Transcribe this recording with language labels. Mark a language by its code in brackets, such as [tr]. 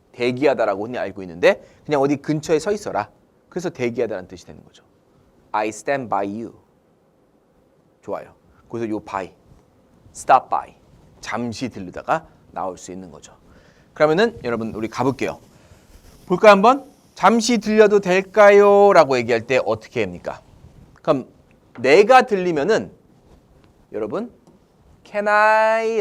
[ko] 대기하다라고 흔히 알고 있는데 그냥 어디 근처에 서 있어라. 그래서 대기하다라는 뜻이 되는 거죠. [en] I stand by you. [ko] 좋아요. 그래서 요 [en] by, stop by. [ko] 잠시 들르다가 나올 수 있는 거죠. 그러면은 여러분 우리 가볼게요. 볼까요 한번? 잠시 들려도 될까요? 라고 얘기할 때 어떻게 합니까? 그럼 내가 들리면은 여러분 [en] can I?